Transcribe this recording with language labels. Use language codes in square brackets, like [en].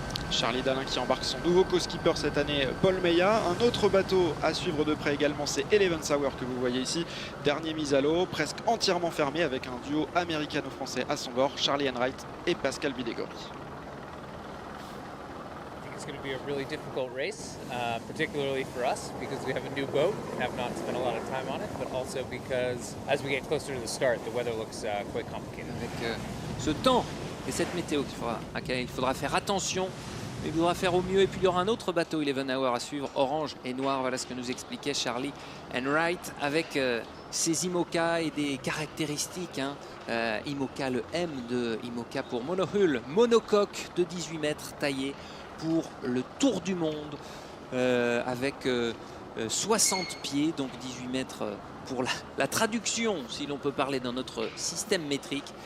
[fr] Charlie Dalin qui embarque son nouveau co-skipper cette année, Paul Meillat. Un autre bateau à suivre de près également, c'est Eleven Sour que vous voyez ici. Dernier mis à l'eau, presque entièrement fermé avec un duo américano-français à son bord, Charlie Enright et Pascal Bidégory. [en] It's going to be a really difficult race, particularly for us because we have a new boat and have not spent a lot of time on it, but also because as we get closer to the start, the weather looks quite complicated. [fr] Avec ce temps et cette météo à laquelle il faudra faire attention, mais il faudra faire au mieux. Et puis il y aura un autre bateau, Eleven Hour, à suivre, orange et noir. Voilà ce que nous expliquait Charlie Enright avec ses IMOCA et des caractéristiques. IMOCA, le M de IMOCA pour monohull, monocoque de 18 mètres taillé pour le Tour du Monde avec 60 pieds, donc 18 mètres pour la traduction, si l'on peut parler dans notre système métrique.